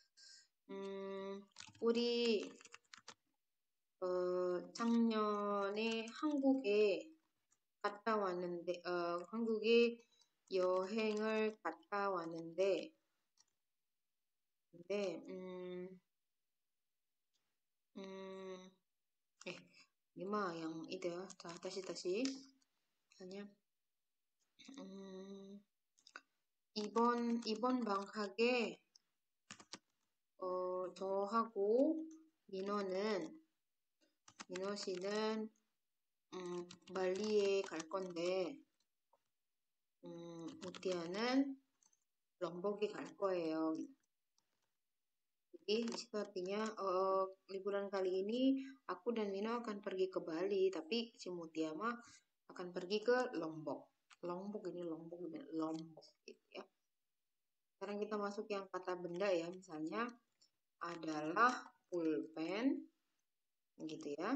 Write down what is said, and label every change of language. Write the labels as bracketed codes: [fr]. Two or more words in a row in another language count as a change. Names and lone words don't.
[ko] 우리 작년에 한국에 갔다 왔는데 한국에 여행을 갔다 왔는데 [id] ini mah yang itu ya. [ko] 다시 hanya 이번 방학에 저하고 민호 씨는 발리에 갈 건데 무티아는 럼복에 갈 거예요. [id] Jadi di situ artinya liburan kali ini aku dan Mino akan pergi ke Bali, tapi si Mutia mah akan pergi ke Lombok. Lombok gitu ya. Sekarang kita masuk yang kata benda ya, misalnya adalah pulpen gitu ya.